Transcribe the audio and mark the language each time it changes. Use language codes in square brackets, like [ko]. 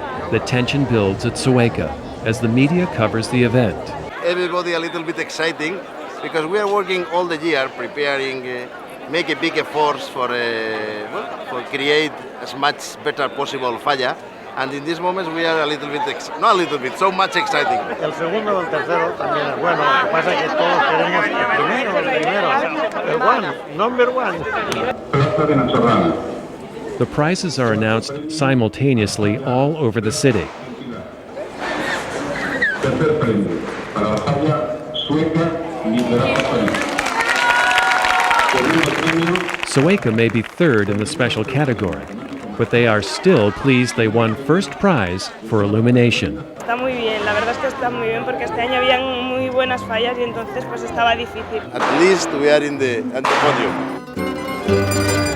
[en] The tension builds at Sueca as the media covers the event. Everybody a little bit exciting because we are working all the year preparing, make a big efforts for create as much better possible falla. And in this moment we are a little bit, not a little bit, so much exciting. [es] El segundo o el tercero también es bueno, lo que pasa es que todos queremos el primero, el [en] one, number one. The prizes are announced simultaneously all over the city. Sueca may be third in the special category, but they are still pleased they won first prize for illumination. [es] Está muy bien, la verdad es que está muy bien porque este año habían muy buenas fallas y entonces pues estaba difícil. [en] At least we are in the podium.